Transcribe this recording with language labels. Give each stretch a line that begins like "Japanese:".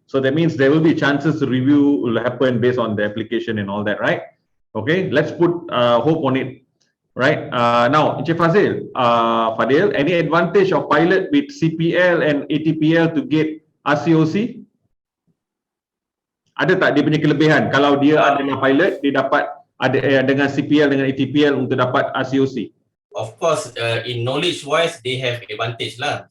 English: So that means there will be chances to review will happen based on the application and all that, right? Okay, let's put hope on it. Right. Now, Encik Fadil, any advantage of pilot with CPL and ATPL to get RCOC?
Malay: Ada tak dia punya kelebihan? Kalau dia adalah pilot, dia dapat ada dengan CPL dengan ATPL untuk dapat RCOC.
English: Of course, in knowledge-wise, they have advantage lah.